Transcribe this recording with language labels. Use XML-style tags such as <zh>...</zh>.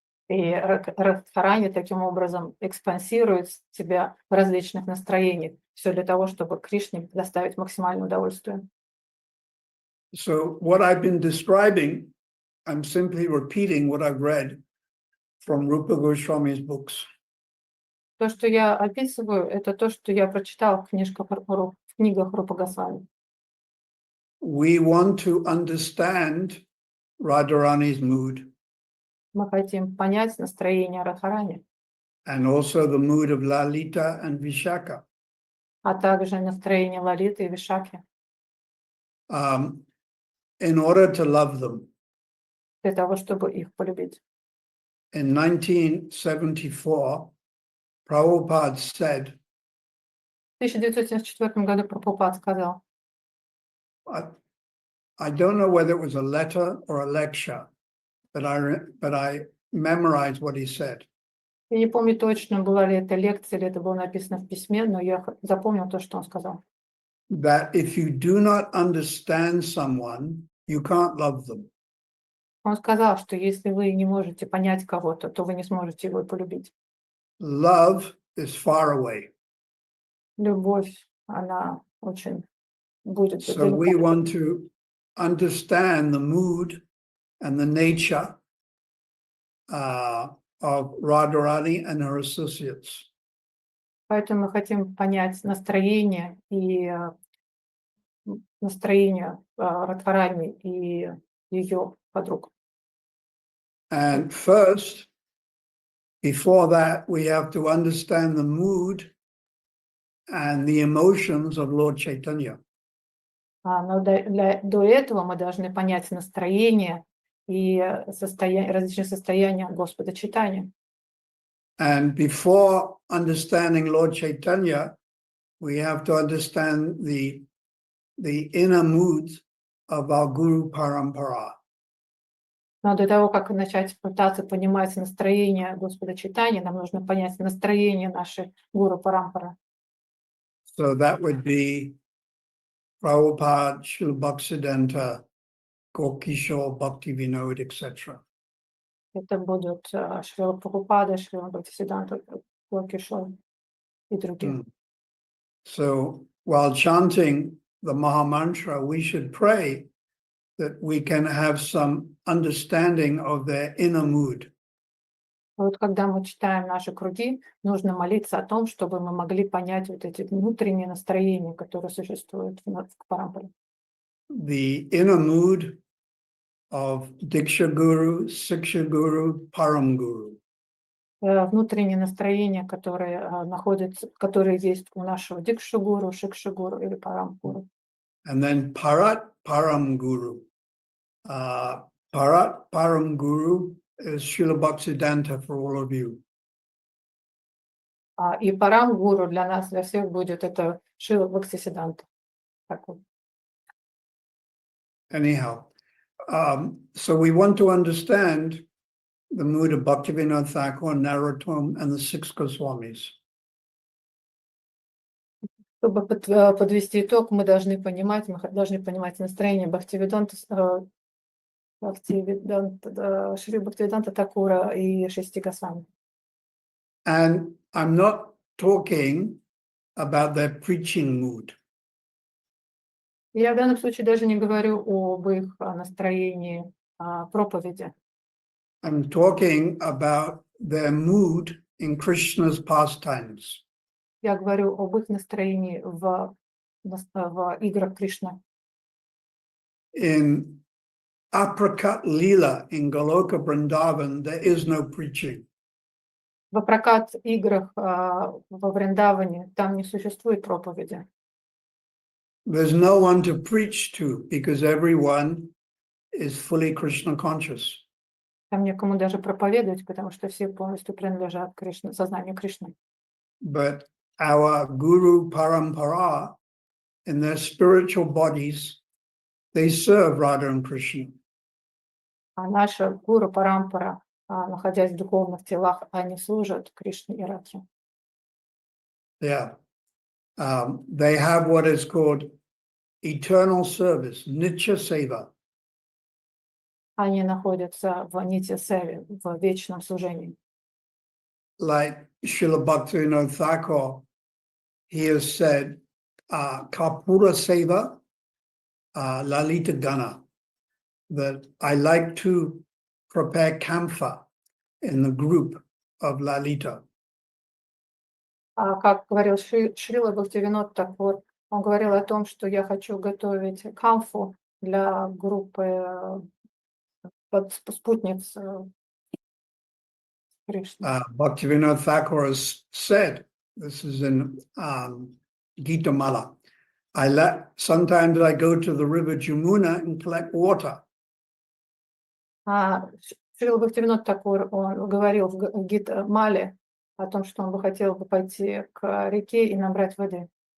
<ru>И Радхарани таким образом экспансирует себя в различных настроениях, все для того, чтобы Кришне доставить максимальное удовольствие.</ru> <en>So what I've been describing, I'm simply repeating what I've read from Rupa Goswami's books.</en> <ru>То, что я описываю, это то, что я прочитала в книгах Рупы Госвами.</ru> <en>We want to understand Radharani's mood</en> <ru>Мы хотим понять настроение Радхарани,</ru> <en>and also the mood of Lalita and Vishaka.</en> <ru>а также настроение Лалиты и Вишаки,</ru> <en>In order to love them.</en> <ru>для того, чтобы их полюбить.</ru> <en>In 1974, Prabhupada said,</en> <ru>В 1974 году Прабхупад сказал,</ru> <en>I don't know whether it was a letter or a lecture, but I memorized what he said.</en> <ru>я не помню точно, была ли это лекция, или это было написано в письме, но я запомнил то, что он сказал.</ru> <en>That if you do not understand someone, you can't love them.</en> <ru>Он сказал, что если вы не можете понять кого-то, то вы не сможете его полюбить.</ru> <en>Love is far away.</en> <ru>Любовь, она очень будет</ru> <en>So we</en> <ru>далеко.</ru> <en>want to understand the mood and the nature of Radharani and her associates.</en> <ru>Поэтому мы хотим понять настроение Радхарани и ее подруг.</ru> <en>And first, before that, we have to understand the mood and the emotions of Lord Chaitanya.</en> <ru>Но до этого мы должны понять настроение и различные состояния Господа Чайтаньи.</ru> <en>And before understanding Lord Chaitanya, we have to understand the inner moods of our Guru Parampara.</en> <ru>Но до того, как начать пытаться понимать настроение Господа Чайтаньи, нам нужно понять настроение нашей Гуру Парампары.</ru> <en>So that would be Prabhupada, Srila Bhaktisiddhanta, Gokishore, Bhaktivinoda, etc.</en> <ru>Это будут Шрила Прабхупада, Шрила Бхактисиддханта, Гокишор и другие.</ru> <en>So while chanting the Maha Mantra, we should pray that we can have some understanding of their inner mood.</en> <ru>Вот когда мы читаем наши круги, нужно молиться о том, чтобы мы могли понять вот эти внутренние настроения, которые существуют в Парампаре.</ru> <en>The inner mood of Diksha Guru, Siksha Guru, Param Guru.</en> <ru>Внутренние настроения, которые есть у нашего Дикша-гуру, Шикша-гуру или Парам-гуру.</ru> <en>And then Parat Param Guru. Parat Param Guru is Srila Bhaktisiddhanta for all of you.</en> <ru>И Парам-гуру для нас, для всех будет это Шрила Бхактисиддханта.</ru> <en>Anyhow, so we want to understand the mood of Bhaktivinoda Thakur, Narottam, and the six Goswamis.</en> <ru>Чтобы подвести итог, мы должны понимать настроение Шри Бхактивиданта Такура и шести Госвами.</ru> <en>And I'm not talking about their preaching mood.</en> <ru>Я в данном случае даже не говорю об их настроении проповеди.</ru> <en>I'm talking about their mood in Krishna's pastimes.</en> <ru>Я говорю об их настроении в играх Кришны.</ru> <en>In Aprakat Leela in Goloka Vrindavan, there is no preaching.</en> <ru>В Апракат играх во Вриндаване там не существует проповеди.</ru> <en>There's no one to preach to because everyone is fully Krishna conscious.</en> <ru>Там некому даже проповедовать, потому что все полностью принадлежат Кришне, сознанию Кришны.</ru> <en>But our Guru Parampara, in their spiritual bodies, they serve Radha and Krishna.</en> <ru>А наша Гуру Парампара, находясь в духовных телах, они служат Кришне и Радхе.</ru> <en>Yeah. They have what is called eternal service, Nitya Seva.</en> <ru>они находятся в нити севи, в вечном служении.</ru> <en>Like Srila Bhaktivinoda Thakur, he has said,</en> <bn>Kapura Seva Lalita Gana,</bn> <en>that I like to prepare camphor in the group of Lalita.</en> <ru>Как говорил Шрила Бхактивинод Такур, он говорил о том, что я хочу готовить камфу для группы спутниц Кришны.</ru> <en>Bhaktivinoda Thakur has said, this is in Gita Mala, sometimes I go to the river Jamuna and collect water.</en> <ru>Шрила Бхактивинод Такур, он говорил в Гита Мале о том, что он бы хотел пойти к реке и набрать воды.</ru>